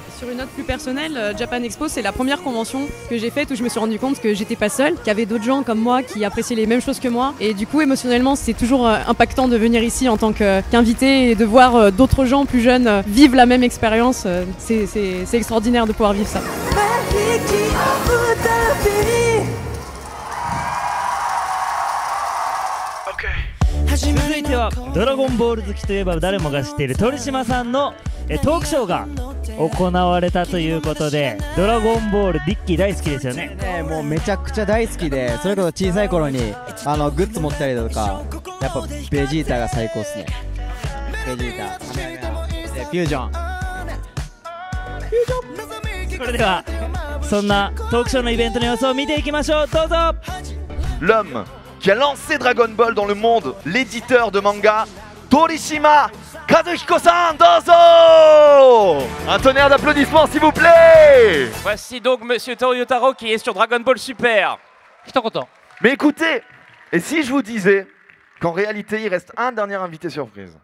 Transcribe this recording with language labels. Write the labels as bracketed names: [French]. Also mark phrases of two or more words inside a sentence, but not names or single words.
[French] Sur une note plus personnelle, Japan Expo, c'est la première convention que j'ai faite où je me suis rendu compte que j'étais pas seule, qu'il y avait d'autres gens comme moi qui appréciaient les mêmes choses que moi. Et du coup, émotionnellement, c'est toujours impactant de venir ici en tant qu'invité et de voir d'autres gens plus jeunes vivre la même expérience. C'est extraordinaire de pouvoir vivre ça. [Japanese] 続いてはドラゴンボール好きといえば誰もが知っている鳥島さんのトークショーが行われたということで、ドラゴンボールリッキー大好きですよね。もうめちゃくちゃ大好きで、それこそ小さい頃にグッズ持ったりとか、やっぱベジータが最高っすね。ベジータ、フュージョン。それではそんなトークショーのイベントの様子を見ていきましょう。どうぞ。 [French] L'homme qui a lancé Dragon Ball dans le monde, l'éditeur de manga, Torishima Kazuhiko-san, dozo! Un tonnerre d'applaudissements s'il vous plaît. Voici donc Monsieur Toyotaro qui est sur Dragon Ball Super. Mais écoutez, et si je vous disais qu'en réalité il reste un dernier invité surprise?